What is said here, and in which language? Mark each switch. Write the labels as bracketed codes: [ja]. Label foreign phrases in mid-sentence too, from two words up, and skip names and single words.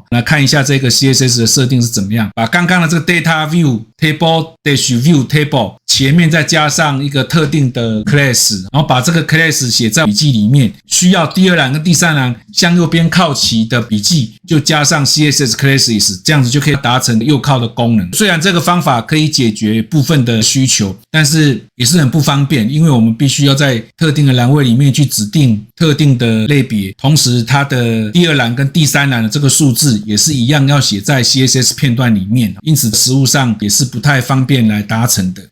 [zh] 來看一下這個 CSS 的設定是怎麼樣。把剛剛的這個 Data View Table Dash View Table 前面再加上一個特定的 class， 然後把這個 class 寫在筆記裡面，需要第二欄跟第三欄向右邊靠齊的筆記就加上 [en] CSS classes， [zh] 這樣子就可以達成右靠的功能。雖然這個方法可以解決部分的需求，但是也是很不方便，因為我們必須要在特定的欄位裡面去指定特定的類別，同時它的第二欄跟第三欄的這個數字也是一樣要寫在 CSS 片段裡面，因此實務上也是不太方便來達成的。